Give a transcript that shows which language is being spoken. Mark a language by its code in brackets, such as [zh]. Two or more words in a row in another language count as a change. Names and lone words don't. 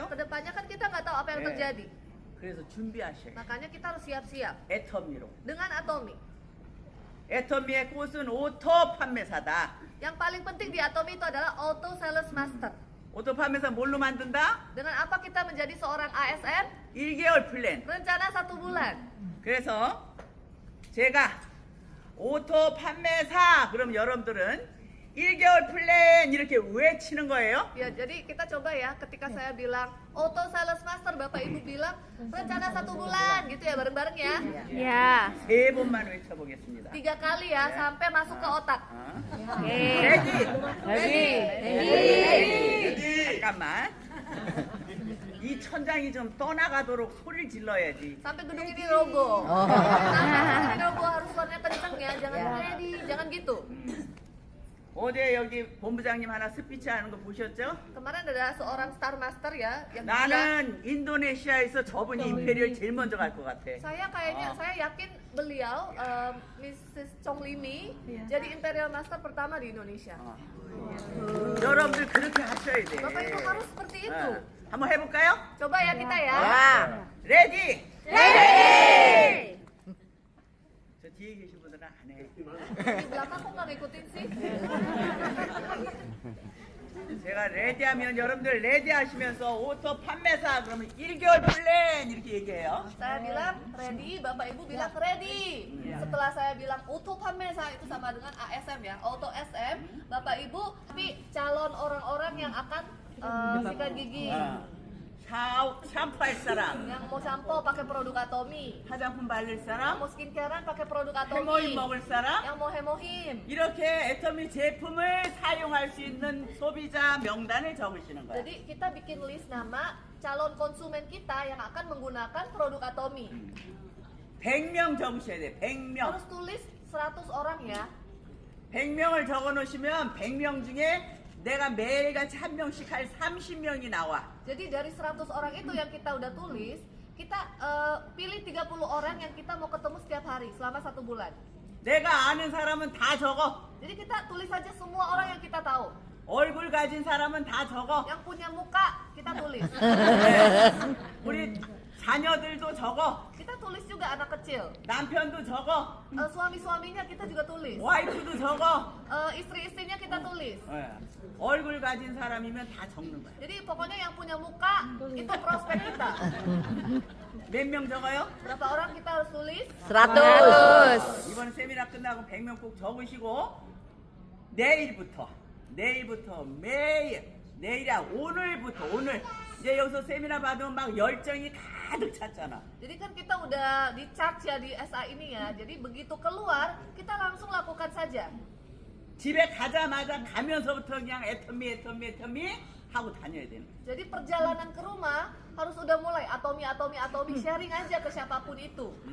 [id] Kedepannya kan kita nggak tahu apa yang [ko] 네. [id] terjadi. [ko] 그래서 준비하셔요. [id] Makanya kita harus siap-siap [ko] 애터미로. [id] dengan Atomi. [ko] 애터미의 꽃은 오토 판매사다. [id] Yang paling penting di Atomi itu adalah Auto Sales Master. [ko] 오토 판매사 뭘로 만든다? [id] Dengan apa kita menjadi seorang ASN? [ko] 1개월 플랜. [id] Rencana 1 bulan. [ko] 그래서 제가 오토 판매사 그럼 여러분들은 1개월 플랜 이렇게 외치는 거예요. [id] Ya, jadi kita coba ya, ketika saya bilang Auto Sales Master, Bapak Ibu bilang rencana 1 bulan gitu ya, bareng-bareng ya. Ya. [ko] 3번만 외쳐보겠습니다. [id] 3 kali ya, sampai masuk ke otak. Oke. [ko] 레디! [id] Ready. [ko] 잠깐만. 이 천장이 좀 떠나가도록 소리를 질러야지. [id] Sampai gedung ini roboh. Sampai ini roboh harus suaranya kenceng ya, jangan ready, jangan gitu. [ko] 어제 여기 본부장님 하나 스피치 하는 거 보셨죠? [id] Kemarin ada seorang Star Master ya, yang bilang, [ko] 나는 인도네시아에서 저분이 임페리얼 제일 먼저 갈 것 같아. [id] saya kayaknya, saya yakin beliau, Mrs. Chong Limi, jadi Imperial Master pertama di Indonesia. [ko] 여러분들 그렇게 하셔야 돼. [id] Bapak Ibu harus seperti itu. [ko] 한번 해볼까요? [id] Coba ya kita ya. [ko] 자, 레디! 저 뒤에 계신 분들은 안 해. [id] Di belakang kok nggak ngikutin sih? [ko] 제가 레디하면 여러분들 레디 하시면서 오토 판매사 그러면 1개월 플랜 이렇게 얘기해요. [id] Saya bilang ready, Bapak Ibu bilang ready. Setelah saya bilang auto pamesa itu sama dengan ASM ya, auto SM. Bapak Ibu, tapi calon orang-orang yang akan sikat gigi, [ko] 샴푸 할 사람, [id] yang mau shampoo pakai produk Atomi, [ko] 화장품 바를 [id] yang [ko] 사람, [id] mau skincarean pakai produk [ko] 해모임 [id] Atomi, [ko] 먹을 사람, [id] yang mau hemohim. [ko] 이렇게 애터미 제품을 사용할 수 있는 소비자 명단을 적으시는 거예요. [id] Jadi kita bikin list nama calon konsumen kita yang akan menggunakan produk Atomi. [ko] 100명 적으셔야 돼. 100명. [id] Harus tulis 100 orang ya. [ko] 100명을 적어 놓으시면 100명 중에 내가 매일같이 한 명씩 할 30명이 나와. [id] Jadi dari 100 orang itu yang kita udah tulis, kita pilih 30 orang yang kita mau ketemu setiap hari selama 1 bulan. [ko] 내가 아는 사람은 다 적어. [id] Jadi kita tulis saja semua orang yang kita tahu. [ko] 얼굴 가진 사람은 다 적어. [id] Yang punya muka kita tulis. [ko] 우리 자녀들도 적어. [id] Kita tulis juga anak kecil. [ko] 남편도 적어. [id] Suami-suaminya kita juga tulis. [ko] 와이프도 적어. [id] Istri-istrinya kita tulis. [ko] 얼굴 가진 사람이면 다 적는 거야. [id] Jadi pokoknya yang punya muka itu prospek kita. [ko] 몇 명 적어요? [id] Berapa orang kita harus tulis? 100. [ko] 이번 세미나 끝나고 100명 꼭 적으시고 내일부터 내일이야 오늘부터 오늘 이제 여기서 세미나 받으면 막 열정이 가득 찼잖아. [id] Jadi kan kita udah di charge ya di SA ini ya. Jadi begitu keluar kita langsung lakukan saja. [ko] 집에 가자마자 가면서부터 그냥 애터미 하고 다녀야 되는 거야. [id] Jadi perjalanan ke rumah harus udah mulai Atomi sharing aja ke siapapun itu.